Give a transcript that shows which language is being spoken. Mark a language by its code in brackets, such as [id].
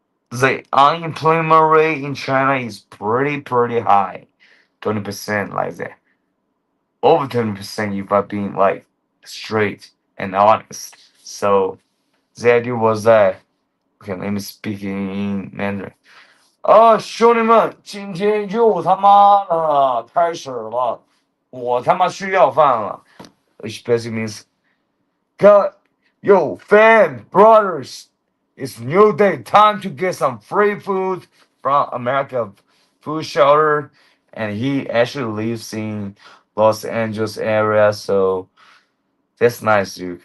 [en] The unemployment rate in China is pretty high, 20% like that. Over 20% if I'm being like straight and honest. So the idea was that okay, let me speak in Mandarin. [zh] 兄弟们，今天又他妈的开始了，我他妈需要饭了。 [en] Which basically means, God, yo, fam, brothers, it's new day. Time to get some free food from America Food Shelter. And he actually lives in Los Angeles area, so that's nice, dude.